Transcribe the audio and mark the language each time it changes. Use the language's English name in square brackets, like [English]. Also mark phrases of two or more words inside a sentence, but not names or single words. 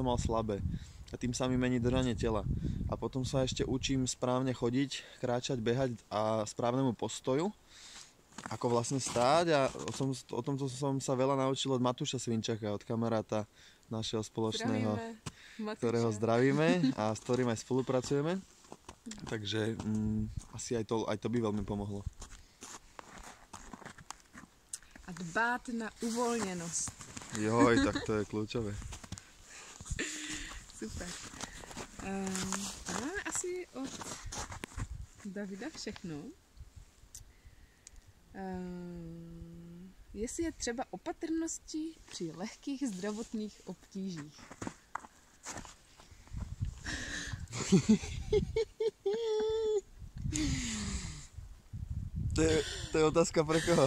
[Slovak] mal slabé a tým sa mi mení držanie tela a potom sa ešte učím správne chodiť, kráčať, behať a správnemu postoju, ako vlastne stáť a o tomto som sa veľa naučil od Matúša Svinčaka, od kamaráta našeho spoločného, ktorého zdravíme a s ktorým aj spolupracujeme, takže asi aj to by veľmi pomohlo. [Czech] A dbát na uvoľnenosť. [Slovak] Joj, tak to je kľúčové. Super. [Czech] Máme asi od Davida všechno. Jestli je třeba opatrnosti při lehkých zdravotních obtížích. [Slovak] To je otázka pre koho?